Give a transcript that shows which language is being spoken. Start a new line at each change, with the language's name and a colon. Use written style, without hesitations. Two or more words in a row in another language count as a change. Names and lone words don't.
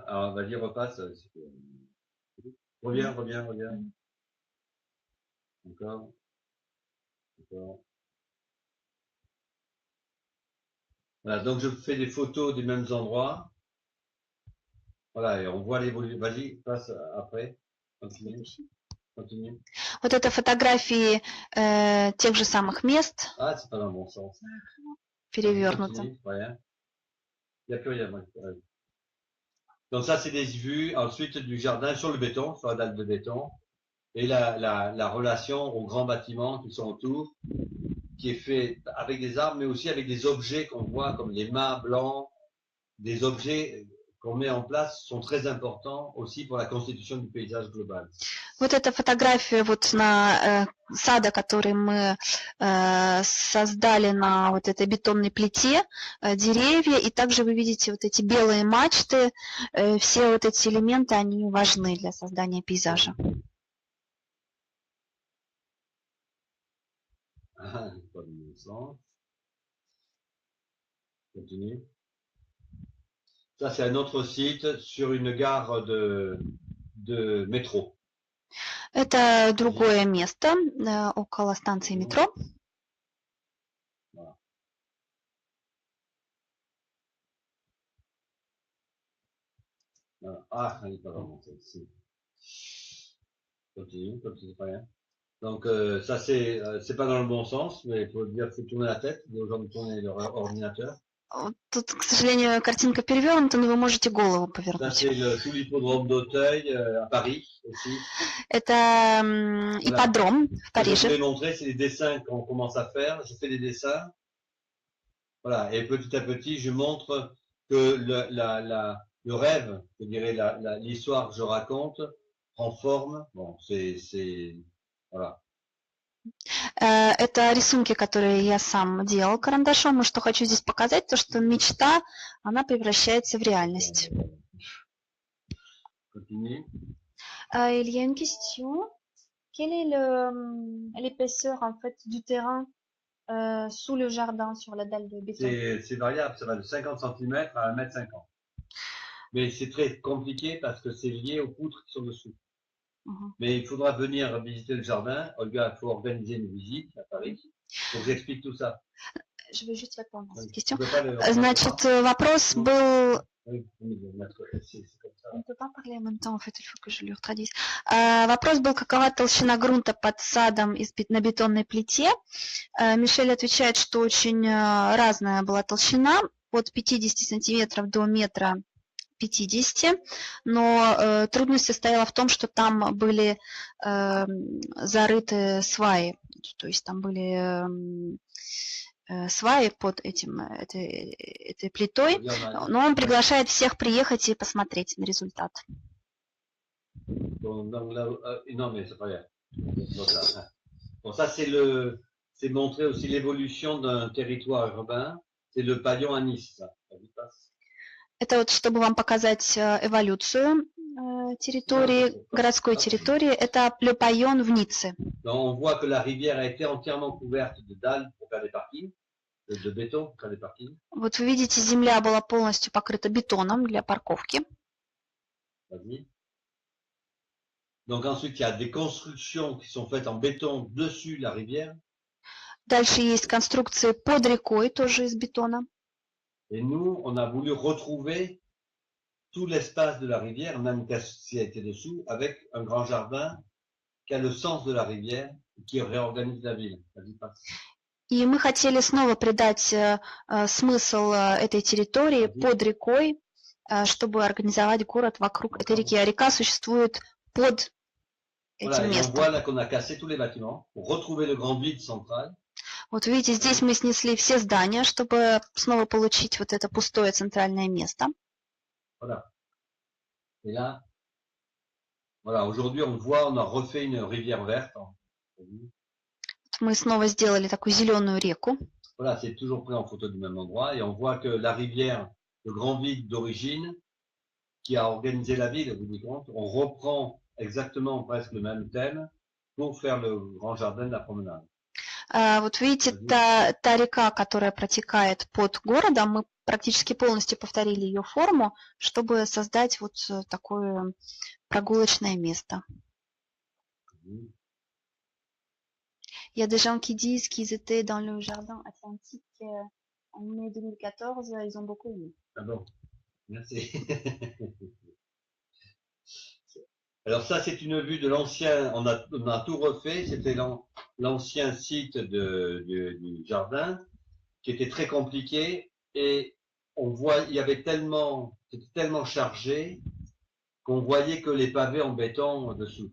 French: Alors, vas-y, repasse. Reviens. Encore. Voilà, donc je fais des photos des mêmes endroits. Voilà, et on voit l'évolution. Vas-y, passe après. Continue.
Russian: Вот это фотографии тех же самых мест.
French: Ah, c'est pas dans le bon sens.
Russian: Перевернуто.
French: Il n'y a plus rien. Donc ça, c'est des vues ensuite du jardin sur le béton, sur la dalle de béton. Et la relation aux grands bâtiments qui sont autour, qui est fait avec des arbres, mais aussi avec des objets qu'on voit comme les mâts blancs, des objets qu'on met en place sont très importants aussi pour la constitution du paysage global.
Russian: Вот эта фотография вот на сада, который мы создали на вот этой бетонной плите, деревья, и также вы видите вот эти белые мачты, все вот эти элементы, они важны для создания пейзажа.
French: Continue. Ça, c'est un autre site sur une gare de métro.
Russian: Это другое место около станции метро.
French: Ah, elle n'est pas vraiment celle-ci. Continue, comme c'est pas rien. Donc ça c'est pas dans le bon sens, mais il faut dire faut tourner la tête, aux gens de tourner leur ordinateur.
Russian: Тут, к сожалению, картинка перевернута, но вы можете голову повернуть.
French: Ça c'est tout l'hippodrome d'Auteuil à Paris aussi.
Russian: Это ипподром в Париже.
French: Ce que je voulais montrer, c'est les dessins qu'on commence à faire. Je fais des dessins. Voilà, et petit à petit, je montre que le rêve, je dirais l'histoire que je raconte, prend forme. Bon, c'est voilà.
Russian: Это рисунки, которые я сам делал карандашом, и что хочу здесь показать, то что мечта, она превращается в реальность.
French: Continue. Il y a une question. Quelle est l'épaisseur en fait du terrain sous le jardin, sur la dalle de béton? C'est variable, ça va de 50 cm à 1,50 m. Mais c'est très compliqué parce que c'est lié aux poutres qui sont dessous. Mais il faudra venir visiter le jardin. Olga, il faut organiser une visite à Paris. Donc j'explique tout ça. Je vais juste répondre à cette question.
Russian: Значит, вопрос был...
French: On ne peut pas parler en même temps, en fait, il faut que je lui retradise.
Russian: Вопрос был, какова толщина грунта под садом на бетонной плите. Мишель отвечает, что очень разная была толщина, от 50 сантиметров до метра 50, но трудность состояла в том, что там были зарыты сваи, то есть там были сваи под этой плитой, но он приглашает всех приехать и посмотреть на результат.
French: Non, mais c'est pas grave. Bon, ça c'est montrer aussi l'évolution d'un territoire urbain. C'est le pavillon à Nice, ça.
Russian: Это вот, чтобы вам показать эволюцию территории, городской территории, это Le Paillon в Ницце.
French: On voit que la rivière a été entièrement couverte de dalles pour faire des parkings, de béton pour faire des parkings.
Russian: Вот вы видите, земля была полностью покрыта бетоном для парковки.
French: Donc ensuite, il y a des constructions qui sont faites en béton dessus la rivière.
Russian: Дальше есть конструкции под рекой, тоже из бетона.
French: Et nous, on a voulu retrouver tout l'espace de la rivière, même si elle était dessous, avec un grand jardin qui a le sens de la rivière et qui réorganise la ville.
Russian: И мы хотели снова придать смысл этой территории под рекой, чтобы организовать город вокруг этой реки. А река существует под
French: Voilà,
Russian: этим
French: et on voit
Russian: местом.
French: là qu'on a cassé tous les bâtiments pour retrouver le grand vide central.
Russian: Вот видите, здесь мы снесли все здания, чтобы снова получить вот это пустое центральное место.
French: Voilà. Et là, voilà, aujourd'hui on voit, on a refait une rivière verte.
Russian: Мы снова сделали такую зеленую реку.
French: Voilà, c'est toujours pris en photo du même endroit et on voit que la rivière, le grand vide d'origine, qui a organisé la ville, au bout du compte, on reprend exactement presque le même thème pour faire le grand jardin de la promenade.
Russian: Вот видите, та река, которая протекает под городом, мы практически полностью повторили ее форму, чтобы создать вот такое прогулочное место.
French: Il y a des gens qui disent qu'ils étaient dans le jardin atlantique en mai 2014, ils ont beaucoup aimé. Ah bon, merci. Alors ça, c'est une vue de l'ancien, on a tout refait, c'était l'ancien site du jardin, qui était très compliqué, et on voit, il y avait c'était tellement chargé, qu'on voyait que les pavés en béton dessous.